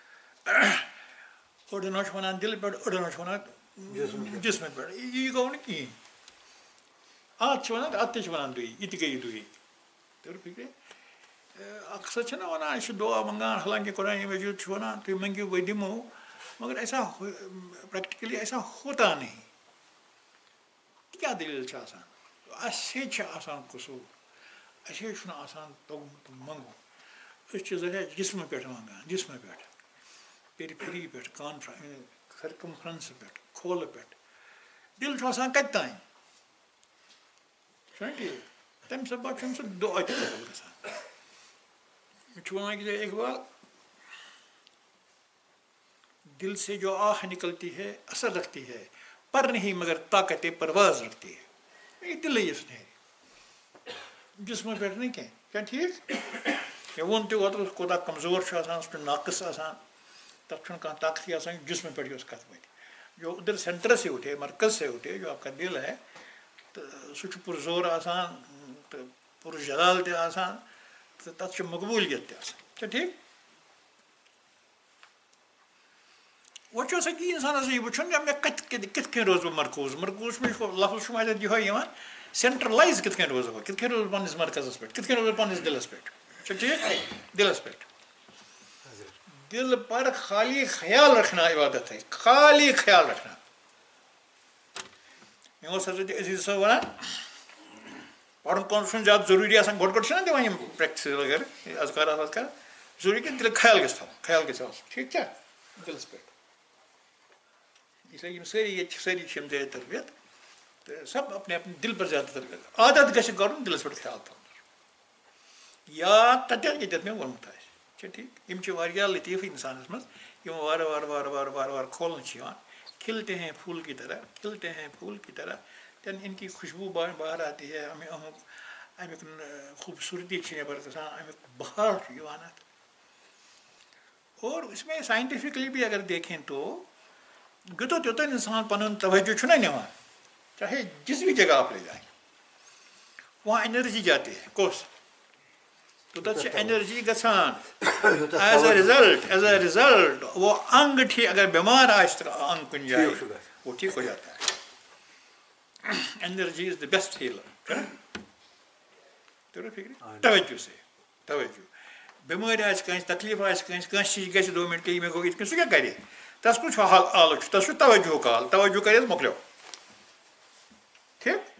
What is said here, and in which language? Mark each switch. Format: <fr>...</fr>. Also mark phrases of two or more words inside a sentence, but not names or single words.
<ks>أڑٮ۪ن حظ چھِ وَنان دِلہِ پٮ۪ٹھ أڑٮ۪ن حظ چھِ وَنان جِسمہٕ پٮ۪ٹھ یہِ گوٚو نہٕ کِہیٖنۍ اَتھ چھِ وَنان اَتھ تہِ چھِ وَنان دُیی یہِ تہِ گٔیے دُیی توٚر فِکرِ اَکثر چھِنہ وَنان أسۍ چھِ دُعا منٛگان حالانکہِ قرآنِ مجیٖد چھُ وَنان تُہۍ مٔنٛگِو بہٕ دِمو مگر</ks> <ur>ایسا پرٛیکٹِکٔلی ایسا ہوتا نہیں</ur> <ks>یہِ کیٛاہ دٔلیٖل چھِ آسان اَسے چھِ آسان قصوٗر اَسے چھُنہٕ آسان توٚگمُت منٛگُن أسۍ چھِ ذٔریعہ جِسمہٕ پٮ۪ٹھ منٛگان جِسمہٕ پٮ۪ٹھ پیری پھِری پٮ۪ٹھ سٔرکَمفرَنسہٕ پٮ۪ٹھ کھولہٕ پٮ۪ٹھ دِل چھُ آسان کَتہِ تانۍ چھُنہ ٹھیٖک تَمہِ سبب چھُنہٕ سُہ دُعا تہِ قبوٗل گژھان مےٚ چھُ وَنان کہِ اقبال</ks> <ur>دل سے جو آہ نکلتی ہے اثر رکھتی ہے پر نہیں مگر طاقت پرواز رکھتی ہے</ur> <ks>یہ دِلٕے یُس نیرِ جِسمہٕ پٮ۪ٹھ نہٕ کینٛہہ کیٛاہ ٹھیٖک مےٚ ووٚن تہِ اوترٕ کوتاہ کمزور چھُ آسان سُہ چھُ ناقص آسان تَتھ چھُنہٕ کانٛہہ طاقتٕے آسان جِسمہٕ پٮ۪ٹھ یۄس کَتھ وَتھِ</ks> <ur>جو ادھر سینٹر سے اٹھے مرکز سے اٹھے جو آپ کا دل ہے</ur> <ks>تہٕ سُہ چھُ پُرزور آسان تہٕ پُرجلال تہِ آسان تہٕ تَتھ چھِ مقبوٗلیت تہِ آسان چھا ٹھیٖک وۄنۍ چھُ آسان کہِ اِنسانَس یہِ وٕچھُن مےٚ کِتھ کٔنۍ روزٕ بہٕ مرکوٗز مرکوٗز چھُ مےٚ لفظ چھُ اَتٮ۪تھ یِہوے یِوان سینٹرلایز کِتھ کٔنۍ روزٕ بہٕ کِتھ کٔنۍ روزٕ بہٕ پنٛنِس مرکزَس پٮ۪ٹھ کِتھ کٔنۍ روزٕ بہٕ پنٛنِس دِلَس پٮ۪ٹھ چھا ٹھیٖک دِلَس پٮ۪ٹھ</ks> <ur>دِل پر خالی خیال رکھنا عبادت ہے خالی خیال رکھنا</ur> <ks>مےٚ اوس حضرت عزیٖز صٲب وَنان پَرُن کون چھُنہٕ زیادٕ ضروٗری آسان گۄڈٕ گۄڈٕ چھِنہ دِوان یِم پرٛیکٹِس وغیرہ اذکار وذکار ضروٗری کہِ دِلُک خیال گژھِ تھاوُن خیال گژھِ آسُن ٹھیٖک چھا دِلَس پٮ۪ٹھ اِسلیے یِم سٲری ییٚتہِ چھِ سٲری چھِ یِم زیادٕ تربیت تہٕ</ks> <ur>سب اپنے اپنے دِل پر</ur> <ks>زیادٕ تربیت عادت گژھِ کَرُن دِلَس پٮ۪ٹھ خیال تھاوُن یا تَتٮ۪تھ ییٚتٮ۪تھ مےٚ ووٚنمُت آسہِ چھا ٹھیٖک یِم چھِ واریاہ لطیٖف اِنسانَس منٛز یِم وارٕ وارٕ وارٕ وارٕ وارٕ وارٕ کھولنہٕ چھِ یِوان</ks> <ur>کھلتے ہیں پھول کی طرح کھلتے ہیں پھول کی طرح تین ان کی خوشبو باہر آتی ہے</ur> <ks>امیُک خوٗبصوٗرتی چھِ نٮ۪بر گژھان امیُک بہار چھُ یِوان اَتھ</ks> <ur>اور اس میں سائنٹیفکلی بھی اگر دیکھیں تو</ur> <ks>یوٚتَتھ یوٚتَتھ اِنسان پَنُن توجہ چھُنہ نِوان</ks> <ur>چاہے جس بھی جگہ آپ لے جائیں وہاں انرجی جاتی ہے</ur> <ks>کۄس توٚتَتھ چھِ ایٚنرجی گژھان</ks> <en>as a result</en> <ks>وہ انگٹھی اگر بیمار آسہِ تہٕ انگ کُنہِ جایہِ</ks> <ur>وہ ٹھیٖک ہو جاتا ہے</ur> <en>energy is the best healer</en> <ks>توٚر فِکرِ توجہ سے توجہ بیمٲرۍ آسہِ کٲنٛسہِ تکلیٖف آسہِ کٲنٛسہِ کٲنٛسہِ چیٖز گژھِ 2 مِنٹ مےٚ گوٚو یِتھ کٔنۍ سُہ کیٛاہ کَرِ تَس کُس چھُ آلہٕ چھُ تَس چھُ توجہُک آل توجہ کَرِ حظ مۄکلیو ٹھیٖک</ks>